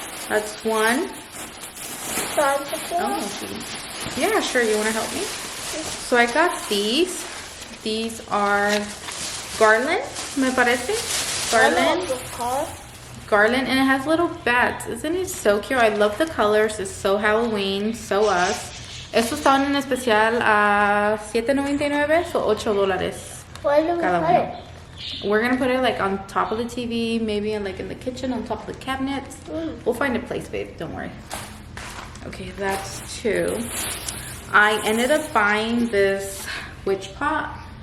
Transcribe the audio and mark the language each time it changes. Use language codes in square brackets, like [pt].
[en] That's one. Oh, yeah, sure. You want to help me? So I got these. These are garland, [es] me parece. [en] Garland, and it has little bats. Isn't it so cute? I love the colors. It's so Halloween, so us. [es] Estos estaban en especial a $7.99 o $8 cada uno. [en] We're gonna put it like on top of the TV, maybe in like in the kitchen, on top of the cabinets. We'll find a place, babe. Don't worry. Okay, that's two. I ended up buying this witch pot.